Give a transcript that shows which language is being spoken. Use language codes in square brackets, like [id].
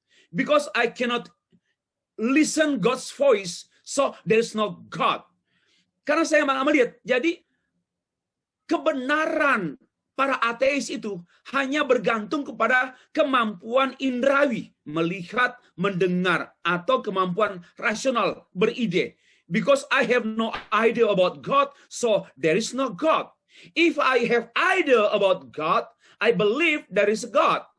[en] Because I cannot listen God's voice, so there is no God. [id] Karena saya melihat, jadi kebenaran para ateis itu hanya bergantung kepada kemampuan indrawi, melihat, mendengar, atau kemampuan rasional, beride. [en] Because I have no idea about God, so there is no God. If I have idea about God, I believe there is God.